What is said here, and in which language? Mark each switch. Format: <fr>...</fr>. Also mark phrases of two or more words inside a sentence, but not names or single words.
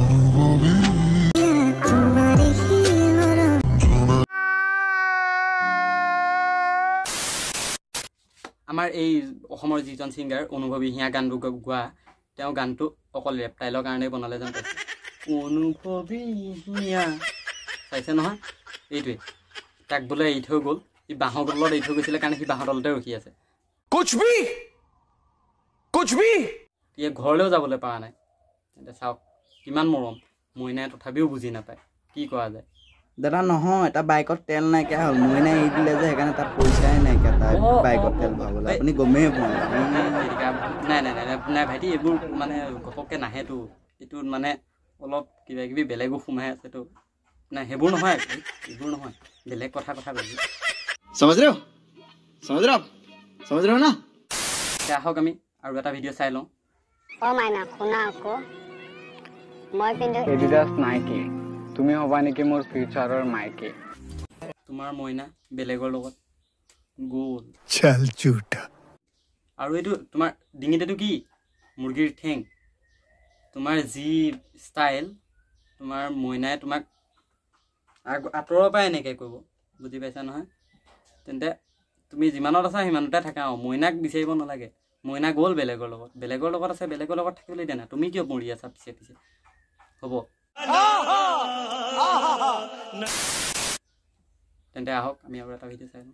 <as>আমাৰ এই অসমৰ যিজন ছিংগাৰ অনুভৱী হিয়া গানটো গোৱা তেওঁ গানটো অকল ৰেপটাইলৰ কাৰণেই বনালে যেন পাইছে অনুভৱী হিয়া চাইছে নহয় এইটোৱে তাক বোলে এৰি থৈ গ'ল সি বাঁহৰ তলত এৰি থৈ গৈছিলে কাৰণে সি বাঁহৰ তলতে ৰখি আছে</as> <hi>कुछ भी</hi> <as>সি ঘৰলৈও যাবলৈ পৰা নাই তেন্তে চাওক কিমান মৰম মইনাই তথাপিও বুজি নাপায় কি কৰা যায় দাদা নহয় এটা বাইকত তেল নাইকিয়া হ'ল মইনাই এৰি দিলে যে সেইকাৰণে তাত পইচাই নাইকিয়া তাৰ বাইকত তেল ভৰাবলৈ আপুনি গমেই পোৱা নাই ভাইটি এইবোৰ মানে ঘপককৈ নাহেতো এইটোত মানে অলপ কিবা কিবি বেলেগো সোমাই আছেতো নাই সেইবোৰ নহয় এইবোৰ নহয় বেলেগ কথা কৈছোঁ</as> <hi>समझ रहे हो ना</hi> <as>এতিয়া আহক আমি আৰু এটা ভিডিঅ' চাই লওঁ ও মাইনা শুনা আকৌ মই পিন্ধো এডিডাছ নাইকি তুমি হবা নেকি মোৰ ফিউচাৰৰ মাইকি তোমাৰ মইনা বেলেগৰ লগত গ'ল</as> <hi>चल झूठा</hi> <as>আৰু এইটো তোমাৰ ডিঙিতেটো কি মুৰ্গীৰ ঠেং তোমাৰ যি ষ্টাইল তোমাৰ মইনাই তোমাক আঁতৰৰ পৰা এনেকৈ কৰিব বুজি পাইছা নহয় তেন্তে তুমি যিমানত আছা সিমানতে থাকা আৰু মইনাক বিচাৰিব নালাগে মইনা গ'ল বেলেগৰ লগত আছে বেলেগৰ লগত থাকিবলৈ দিয়া নাই তুমি কিয় মৰি আছা পিছে হ'ব তেন্তে আহক আমি আৰু এটা ভিডিঅ' চাই লওঁ</as>